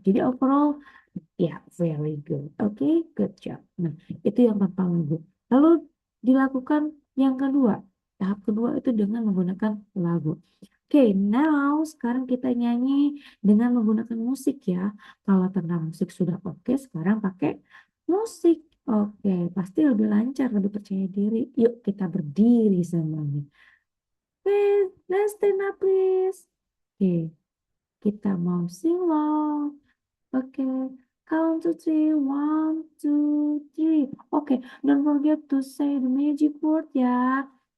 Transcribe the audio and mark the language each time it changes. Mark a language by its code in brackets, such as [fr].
[en] Jadi overall, ya very good. [id] Oke, [en] good job. [id] Nah, itu yang tanpa lagu. Lalu dilakukan yang kedua. Tahap kedua itu dengan menggunakan lagu. Oke, Oke, now sekarang kita nyanyi dengan menggunakan musik ya. Kalau tentang musik sudah oke, sekarang pakai musik. Oke, pasti lebih lancar, lebih percaya diri. Yuk kita berdiri semuanya. [en] Please, let's stand up please. [id] Oke, kita mau [en] sing long. Oke, count to three. One, two, three. Oke, don't forget to say the magic word ya.